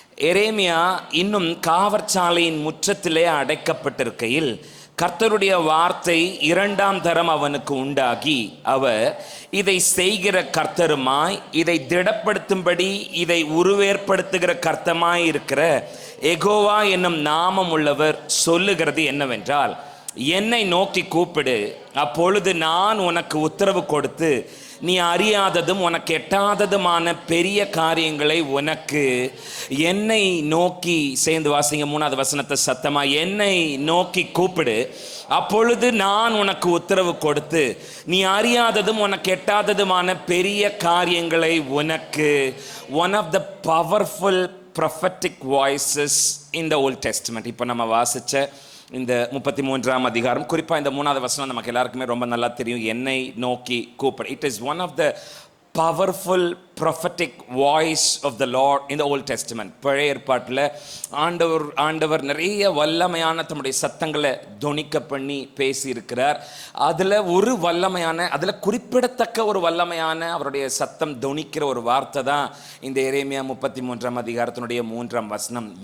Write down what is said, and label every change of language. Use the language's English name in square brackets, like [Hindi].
[Tamil] எரேமியா இன்னும் காவற்சாலையின் முற்றத்திலே அடைக்கப்பட்டிருக்கையில் கர்த்தருடைய வார்த்தை 2ஆம் தரம் அவனுக்கு உண்டாகி, அவர் இதை செய்கிற கர்த்தருமாய், இதை திடப்படுத்தும்படி இதை உருவேற்படுத்துகிற கர்த்தமாய் இருக்கிற யெகோவா என்னும் நாமம் உள்ளவர் சொல்லுகிறது என்னவென்றால், என்னை நோக்கி கூப்பிடு, அப்பொழுது நான் உனக்கு உத்தரவு கொடுத்து நீ அறியாததும் உனக்கு எட்டாததுமான பெரிய காரியங்களை உனக்கு என்னை நோக்கி, சேர்ந்து வாசிங்க 3வது வசனத்தை சத்தமா, என்னை நோக்கி கூப்பிடு, அப்பொழுது நான் உனக்கு உத்தரவு கொடுத்து நீ அறியாததும் உனக்கு எட்டாததுமான பெரிய காரியங்களை உனக்கு. [English] One of the powerful prophetic voices in the Old Testament. [Tamil] இப்போ நம்ம வாசிச்ச இந்த 33ஆம் அதிகாரம், குறிப்பாக இந்த 3வது வசனம் நமக்கு எல்லாருக்குமே ரொம்ப நல்லா தெரியும். என்னை நோக்கி கூப்பிடு. [English] It is one of the powerful prophetic voice of the Lord in the Old Testament. [Tamil] பழைய ஏற்பாட்டில் ஆண்டவர் நிறைய வல்லமையான தம்முடைய சத்தங்களை தொனிக்க பண்ணி பேசியிருக்கிறார். அதில் ஒரு வல்லமையான, அதில் குறிப்பிடத்தக்க ஒரு வல்லமையான அவருடைய சத்தம் தொனிக்கிற ஒரு வார்த்தை தான் இந்த எரேமியா 33ஆம் அதிகாரத்தினுடைய 3ஆம் வசனம்.